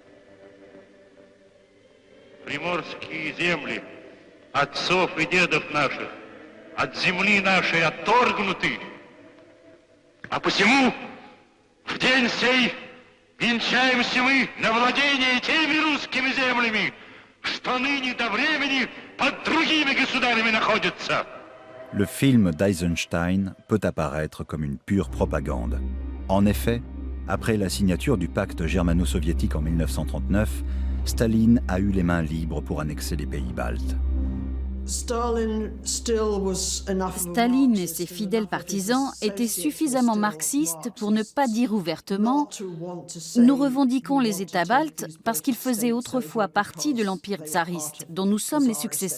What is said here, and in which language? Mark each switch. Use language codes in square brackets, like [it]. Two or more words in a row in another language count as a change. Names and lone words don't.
[ru] Приморские земли отцов и дедов наших от земли нашей отторгнуты, а посему в день сей венчаемся мы на владение теми русскими землями, что ныне до времени под другими государями находятся. [fr] Le film d'Eisenstein peut apparaître comme une pure propagande. En effet, après la signature du pacte germano-soviétique en 1939, Staline a eu les mains libres pour annexer les pays baltes. Staline et ses fidèles partisans étaient suffisamment marxistes pour ne pas dire ouvertement « Nous revendiquons les États baltes parce qu'ils faisaient autrefois partie de l'Empire tsariste, dont nous sommes les successeurs.